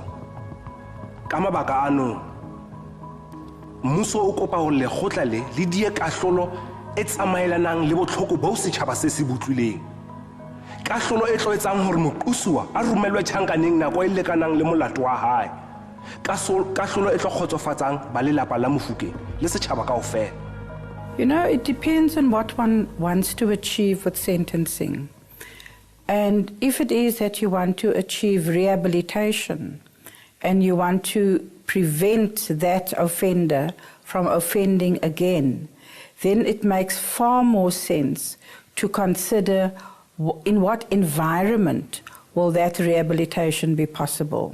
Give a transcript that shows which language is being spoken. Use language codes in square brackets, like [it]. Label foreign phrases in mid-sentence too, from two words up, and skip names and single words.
[st] Ka mabaka ano, mmuso o kopa ho lekgotla le die kahlolo e tsamaelanang le botlhoko bo setjhaba se se butlwileng. Kahlolo e tlo etsang hore moqosuwa a romelwe tjhankaneng nako e lekanang le molato wa hae. Kahlolo e tlo khotsofatsang ba lelapa la Mofokeng le setjhaba kaofela. [en] You know, it depends on what one wants to achieve with sentencing. And if it is that you want to achieve rehabilitation and you want to prevent that offender from offending again, then it makes far more sense to consider in what environment will that rehabilitation be possible.